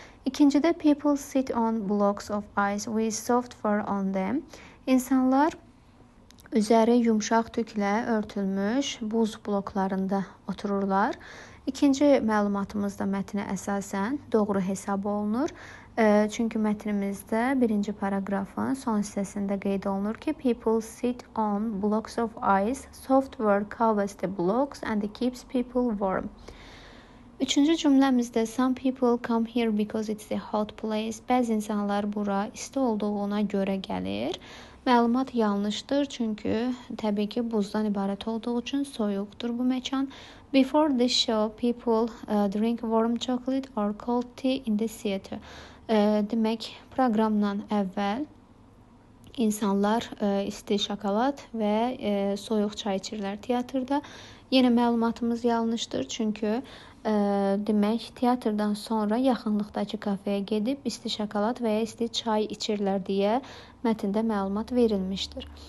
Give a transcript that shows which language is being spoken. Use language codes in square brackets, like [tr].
[az] İkincidə [en] people sit on blocks of ice with soft fur on them. [az] İnsanlar üzəri yumşaq tüklə örtülmüş buz bloklarında otururlar. İkinci məlumatımız da mətnə əsasən doğru hesab olunur. Çünki mətnimizdə birinci paragrafın son hissəsində qeyd olunur ki, [en] people sit on blocks of ice, soft fur covers the blocks and it keeps people warm. [az] Üçüncü cümləmizdə [en] some people come here because it's a hot place. [az] Bəzi insanlar bura isti olduğuna görə gəlir. Məlumat yanlışdır, çünki təbii ki buzdan ibarət olduğu üçün soyuqdur bu məkan. [en] Before the show, people drink warm chocolate or cold tea in the theater. [az] Demək, proqramdan əvvəl insanlar isti şokolad və soyuq çay içirlər teatrda. Yenə məlumatımız yanlışdır, çünki demək, teatrdan sonra yaxınlıqdakı kafeyə gedib isti şokolad və ya isti çay içirlər deyə mətndə məlumat verilmişdir.